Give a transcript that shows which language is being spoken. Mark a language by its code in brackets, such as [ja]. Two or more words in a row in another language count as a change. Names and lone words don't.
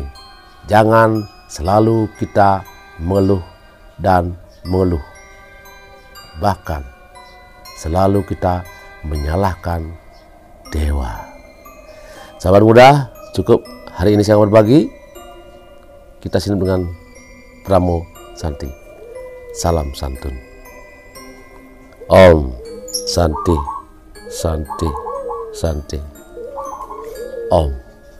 [id] Jangan selalu kita mengeluh dan mengeluh. Bahkan selalu kita menyalahkan dewa. Sahabat muda, cukup hari ini saya berbagi. Kita sini dengan Pramo Santi. [sa] Salam santun. Om Santi, Santi, Santi. Om.